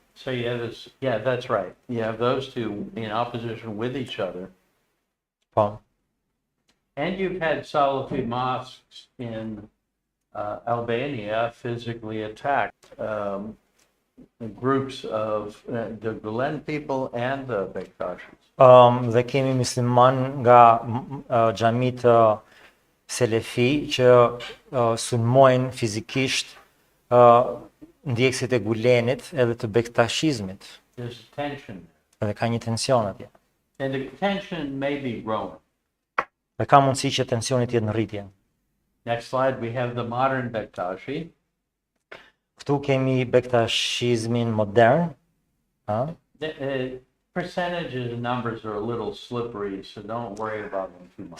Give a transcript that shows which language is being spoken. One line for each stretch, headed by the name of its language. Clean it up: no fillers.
English: So you have this, yeah, that's right. You have those two in opposition with each other.
Albanian: Po.
English: And you've had Salafi mosques in Albania physically attacked groups of the Gulen people and the Bektashis.
Albanian: Dhe kemi musliman nga xhamit selefi që sulmojnë fizikisht ndjekësit e Gulenit edhe të Bektashizmit.
English: There's tension.
Albanian: Edhe ka një tension atje.
English: And the tension may be growing.
Albanian: Dhe ka mundësi që tensioni të jetë në rritje.
English: Next slide, we have the modern Bektashi.
Albanian: Këtu kemi Bektashizmin modern.
English: The percentages and numbers are a little slippery, so don't worry about them too much.